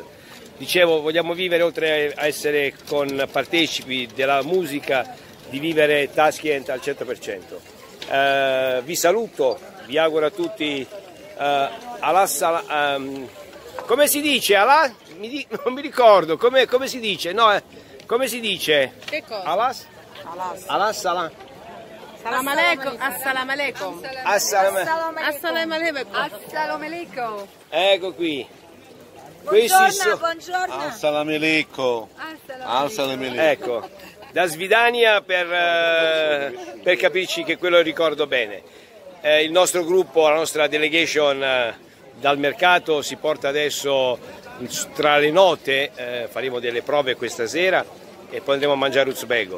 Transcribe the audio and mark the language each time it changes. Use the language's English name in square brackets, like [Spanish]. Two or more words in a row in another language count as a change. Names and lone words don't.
[Italian] Dicevo, vogliamo vivere, oltre a essere partecipi della musica, di vivere Tashkent al 100%. Vi saluto, vi auguro a tutti come si dice? Non mi ricordo, come si dice? No, come si dice? Che cosa? [Arabic] عليكم السلام. سلام عليكم. السلام عليكم. Assalamu السلام عليكم. alaikum. [Italian] Ecco qui. Buongiorno. [Arabic] السلام عليكم. [Italian] Ecco, [Russian] до свидания [Italian] per capirci che quello ricordo bene. Il nostro gruppo, la nostra delegation dal mercato si porta adesso tra le note, faremo delle prove questa sera e poi andremo a mangiare uzbeko.